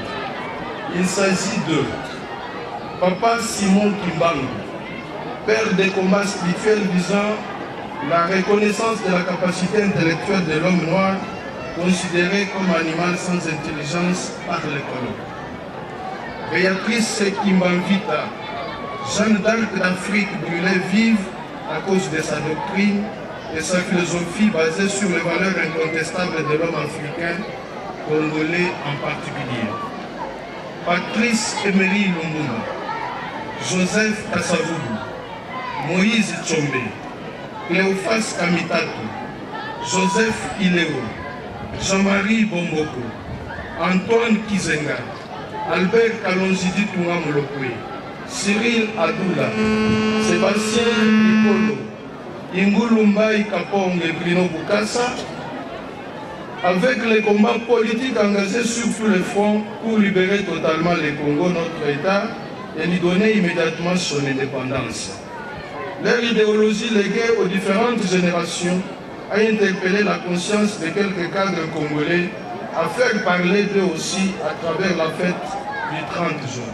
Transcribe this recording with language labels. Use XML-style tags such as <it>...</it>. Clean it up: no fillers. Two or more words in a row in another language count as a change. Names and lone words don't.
<fr>Il s'agit de Papa Simon Kimbangu, père des combats spirituels visant la reconnaissance de la capacité intellectuelle de l'homme noir, considéré comme animal sans intelligence par les colons. Béatrice Kimbanvita, Jeanne d'Arc d'Afrique brûlée vive à cause de sa doctrine et sa philosophie basée sur les valeurs incontestables de l'homme africain, congolais en particulier. Patrice Emery Lumumba, Joseph Kasavubu, Moïse Tchombe, Cléophas Kamitato, Joseph Ileo, Jean-Marie Bomboko, Antoine Kizenga, Albert Kalonzidi Tungamolokwe, Cyril Adoula, Sébastien Nikolo, Ingulumbai Kapong et Bruno Bukassa, avec les combats politiques engagés sur tous les fronts pour libérer totalement le Congo, notre État, et lui donner immédiatement son indépendance. Leur idéologie léguée aux différentes générations a interpellé la conscience de quelques cadres congolais à faire parler d'eux aussi à travers la fête du 30 juin.</fr>